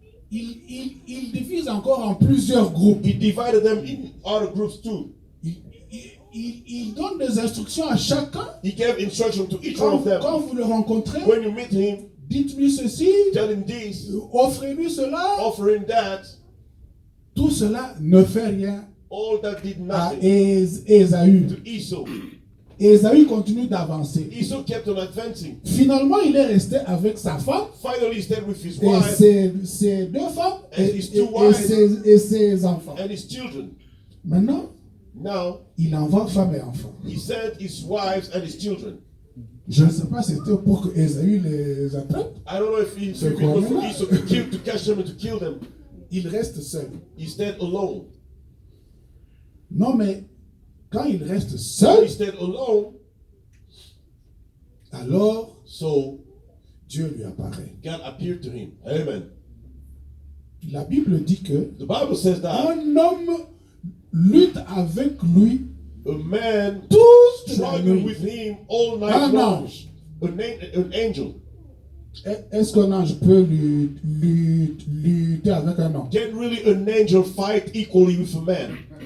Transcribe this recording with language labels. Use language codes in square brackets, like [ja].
[fr] il divise encore en plusieurs groupes. [en] he divided them in other groups too. [fr] Il donne des instructions à chacun. [en] He gave instruction to each one of them. [fr] Quand vous le rencontrez, [en] When you meet him, [fr] dites-lui ceci, [en] tell him this, [fr] offrez-lui cela. [en] offer him that. [fr] Tout cela ne fait rien [en] All that did [fr] à [en] nothing [fr] Ésaü. [en] to Esau. [fr] Ésaü continue d'avancer. [en] Esau kept on advancing. [fr] Finalement, il est resté avec sa femme [en] Finally, he stayed with his [fr] et [en] wife [fr] ses deux femmes [en] And [fr] et, [en] his two wives. [fr] et ses enfants. [en] and his children. [fr] Maintenant, [en] Now, [fr] il envoie femme et enfants. [en] he sent his wives and his children. [fr] Je ne sais pas si c'était pour que Ésaü les attrape. [en] I don't know if he [fr] C'est [en] it was for [fr] quoi, [en] Esau to catch them and to kill them. [fr] Il reste seul. [en] He stayed alone. [fr] Non, mais quand il reste [en] He [fr] seul, [en] stayed alone. [fr] alors [en] So [fr] Dieu lui apparaît. [en] God appeared to him. Amen. [fr] La Bible dit que [en] The Bible says that [fr] un homme lutte avec lui [en] a man [fr] toute la [en] struggled [fr] nuit. [en] with him all night [fr] Un [en] long. [fr] ange. [en] An angel. [fr] Est-ce qu'un ange peut lutter avec un ange? [en] Can really an angel fight equally with a man?